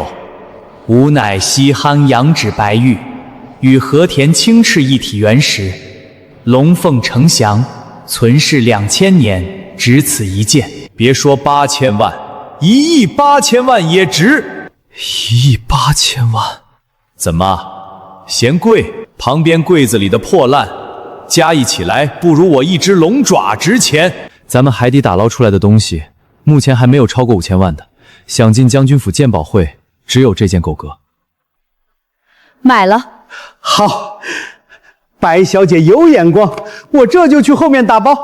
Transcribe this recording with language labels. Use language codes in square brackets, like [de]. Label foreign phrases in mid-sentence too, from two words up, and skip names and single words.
[zh] 吾乃西夯羊脂白玉，与和田青赤一体原石，龙鳳呈祥，存世2000年，只此一件。别说8000万，1.8亿也值。 1.8亿？怎么，嫌贵？旁邊櫃子裡的破爛，加一起來不如我一隻龍爪值錢。咱們海底打撈出來的東西，目前還沒有超過5000萬的。想進將軍府鑑寶會，只有這件夠格。買了。好，白小姐有眼光，我這就去後面打包。